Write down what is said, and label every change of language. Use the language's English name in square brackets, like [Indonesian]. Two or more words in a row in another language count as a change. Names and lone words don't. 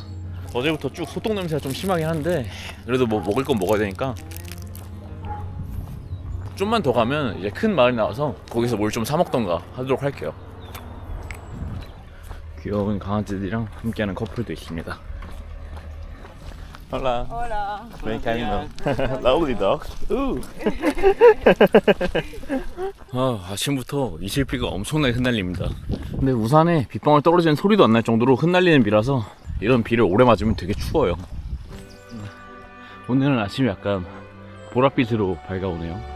[Korean] 어제부터 쭉 소똥 냄새가 좀 심하긴 한데 그래도 뭐 먹을 건 먹어야 되니까 좀만 더 가면 이제 큰 마을이 나와서 거기서 뭘 좀 사 먹던가 하도록 할게요. 귀여운 강아지들이랑 함께하는 커플도 있습니다. [Spanish] Hola. Hola. Buen camino. [English] Lovely dogs. Ooh. [Korean] 아침부터 이슬비가 엄청나게 흩날립니다. 근데 우산에 빗방울 떨어지는 소리도 안 날 정도로 흩날리는 비라서 이런 비를 오래 맞으면 되게 추워요. 오늘은 아침이 약간 보랏빛으로 밝아오네요.